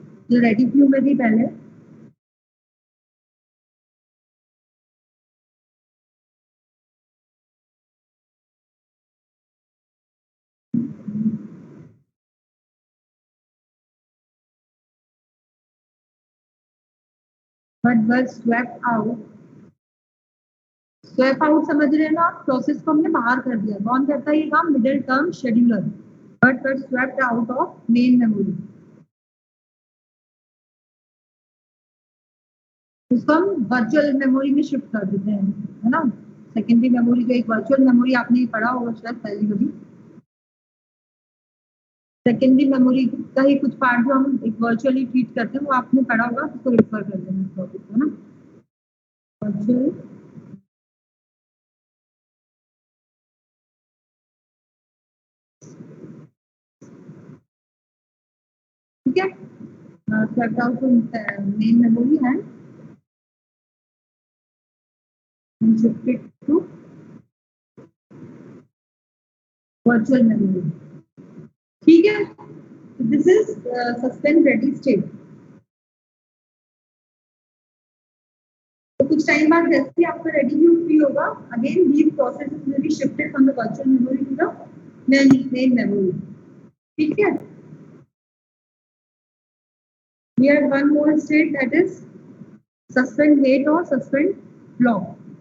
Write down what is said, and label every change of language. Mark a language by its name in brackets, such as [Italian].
[Hindi] जो ready queue में थी पहले, [English] but were swept out। [Hindi] Swap out समझ रहे हैं ना आप? प्रोसेस को हमने बाहर कर दिया। कौन करता है ये काम? [English] Middle term scheduler. But were swapped out of main memory. [Hindi] उसको हम वर्चुअल मेमोरी में शिफ्ट कर देते हैं, है ना। सेकेंडरी मेमोरी जो एक वर्चुअल मेमोरी आपने पढ़ा होगा शायद पहले कभी। सेकेंडरी मेमोरी का ही कुछ पार्ट जो हम एक वर्चुअली ट्रीट करते हैं वो आपने पढ़ा होगा, उसको रेफर कर देना इस टॉपिक को ना। वर्चुअल ठीक है, [English] swept out to main memory and shifted to virtual memory। [Hindi] ठीक है, [English] This is suspend ready state. [Hindi] तो कुछ टाइम बाद जैसे ही आपका रेडी क्यू फ्री होगा, [English] Again these processes will be shifted from the virtual memory to the main memory. [Hindi] ठीक है, [English] we have one more state, that is suspend wait or suspend block।